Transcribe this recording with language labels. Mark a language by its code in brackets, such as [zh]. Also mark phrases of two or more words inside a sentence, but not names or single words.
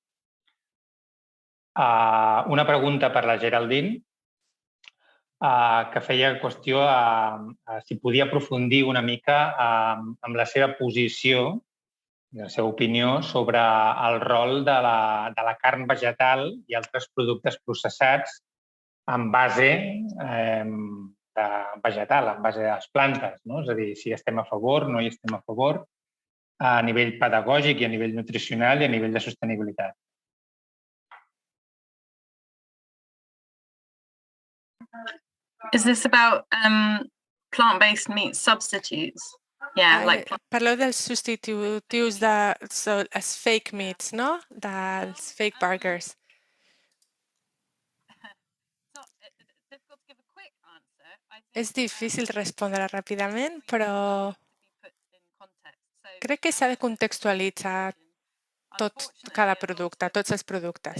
[ca] Una pregunta per la Geraldine, que feia qüestió a si podia aprofundir una mica amb la seva posició i la seva opinió sobre el rol de la carn vegetal i altres productes processats en base vegetal, en base a les plantes. És a dir, si estem a favor, no hi estem a favor, a nivell pedagògic i a nivell nutricional i a nivell de sostenibilitat. [en] Is this about plant-based meat substitutes? Yeah, like [ca] parleu dels substitutius dels [en] fake meats, [ca] no? Dels [en] fake burgers. [ca] És difícil respondre ràpidament, però crec que s'ha de contextualitzar cada producte, tots els productes.